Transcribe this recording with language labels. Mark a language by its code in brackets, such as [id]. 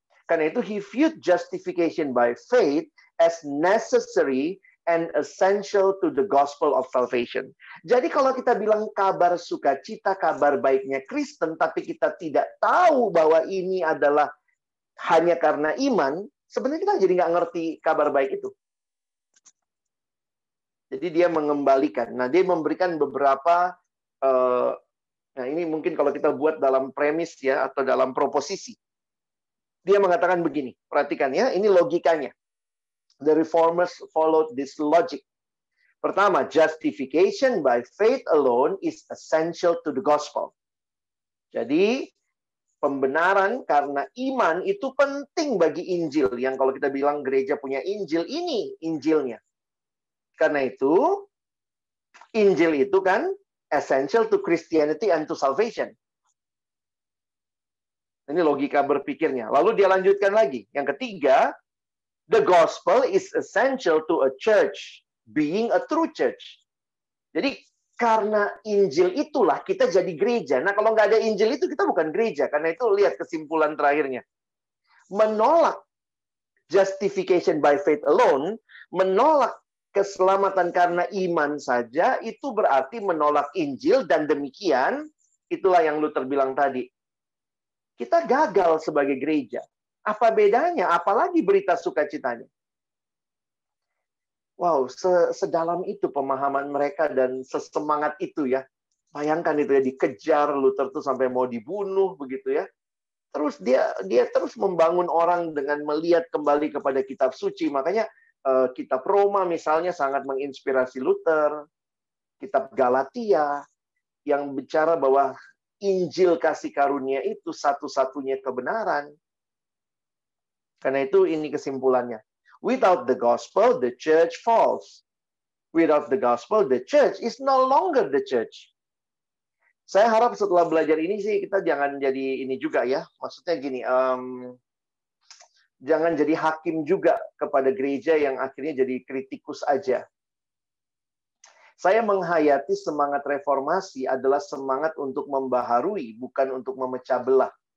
[id] Karena itu [en] he viewed justification by faith as necessary and essential to the gospel of salvation. [id] Jadi kalau kita bilang kabar sukacita, kabar baiknya Kristen, tapi kita tidak tahu bahwa ini adalah hanya karena iman, sebenarnya kita jadi nggak ngerti kabar baik itu. Jadi dia mengembalikan. Nah, dia memberikan beberapa, nah ini mungkin kalau kita buat dalam premis ya, atau dalam proposisi. Dia mengatakan begini, perhatikan ya, ini logikanya. [en] The Reformers followed this logic. [id] Pertama, [en] justification by faith alone is essential to the gospel. [id] Jadi, pembenaran karena iman itu penting bagi Injil. Yang kalau kita bilang gereja punya Injil, ini Injilnya. Karena itu, Injil itu kan [en] essential to Christianity and to salvation. [id] Ini logika berpikirnya. Lalu dia lanjutkan lagi. Yang ketiga, [en] the gospel is essential to a church being a true church. [id] Jadi karena Injil itulah kita jadi gereja. Nah kalau nggak ada Injil itu kita bukan gereja. Karena itu lihat kesimpulan terakhirnya. Menolak [en] justification by faith alone, [id] menolak keselamatan karena iman saja, itu berarti menolak Injil, dan demikian, itulah yang Luther bilang tadi. Kita gagal sebagai gereja. Apa bedanya? Apalagi berita sukacitanya. Wow, sedalam itu pemahaman mereka dan sesemangat itu ya. Bayangkan itu ya, dikejar Luther tuh sampai mau dibunuh begitu ya. Terus dia terus membangun orang dengan melihat kembali kepada kitab suci. Makanya kitab Roma misalnya sangat menginspirasi Luther. Kitab Galatia yang bicara bahwa Injil kasih karunia itu satu-satunya kebenaran. Karena itu ini kesimpulannya. [en] Without the gospel, the church falls. Without the gospel, the church is no longer the church. [id] Saya harap setelah belajar ini sih kita jangan jadi ini juga ya. Maksudnya gini, jangan jadi hakim juga kepada gereja yang akhirnya jadi kritikus aja. Saya menghayati semangat reformasi adalah semangat untuk membaharui, bukan untuk memecah belah.